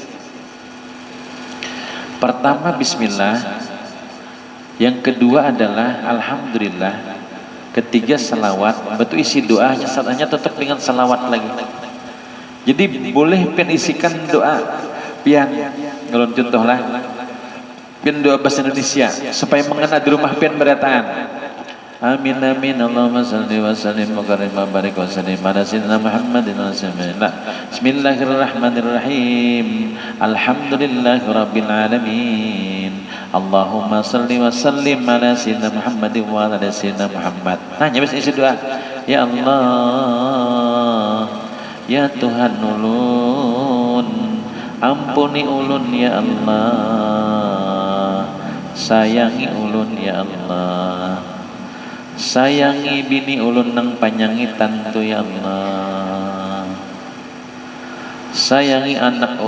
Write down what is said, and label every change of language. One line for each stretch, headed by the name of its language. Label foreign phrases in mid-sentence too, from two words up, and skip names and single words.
Banjar: Pertama bismillah, yang kedua adalah alhamdulillah, ketiga salawat. Betul isi doanya hanya tetap dengan salawat lagi. Jadi boleh pian isikan doa pian, kalau contoh lah pian doa bahasa Indonesia supaya mengena di rumah pian berataan.
Arabic: آمين آمين اللهم صل وسلم وكرم وبارك وسلم على سيدنا محمد وسلم. بسم الله الرحمن الرحيم. الحمد لله رب العالمين. اللهم صل وسلم على سيدنا محمد وعلى سيدنا محمد.
Banjar: Nah, nyampe isi doa.
Arabic: يا الله,
Banjar: ya Tuhan ulun, ampuni ulun
Arabic: يا الله,
Banjar: sayangi ulun
Arabic: يا الله,
Banjar: sayangi bini ulun nang panyangi tantu
Arabic: يا الله,
Banjar: sayangi anak